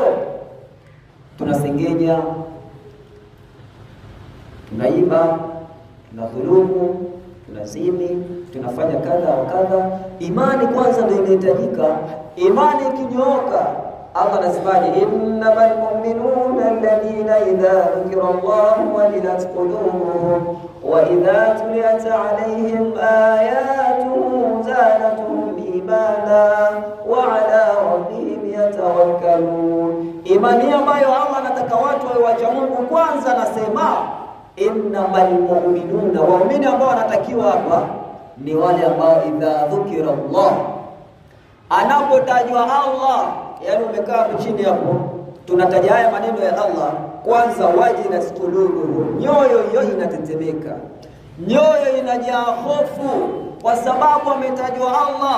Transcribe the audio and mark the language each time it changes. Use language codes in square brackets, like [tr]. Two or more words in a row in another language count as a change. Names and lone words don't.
[sw] Tunasengenya, tunaiba, tunadhulumu, tunazini, tunafanya kadha wa kadha. Imani kwanza ndio inahitajika. Imani ikinyooka, Allah anasemaje? [ar] إنما المؤمنون الذين إذا ذكر الله وجلت قلوبهم وإذا تليت عليهم آياته زادتهم إيمانا وعلى ربهم يتوكلون. [sw] Imani ambayo Allah anataka watu wawe wacha Mungu kwanza, anasema [ar] إنما المؤمنون, [sw] waumini ambao wanatakiwa hapa ni wale ambao [ar] إذا ذكر الله, [sw] anapotajwa Allah, yani umekaa chini hapo, tunataja haya maneno ya Allah, kwanza [ar] وجلت قلوبهم, [sw] nyoyo hiyo inatetemeka, nyoyo inajaa hofu kwa sababu ametajwa Allah.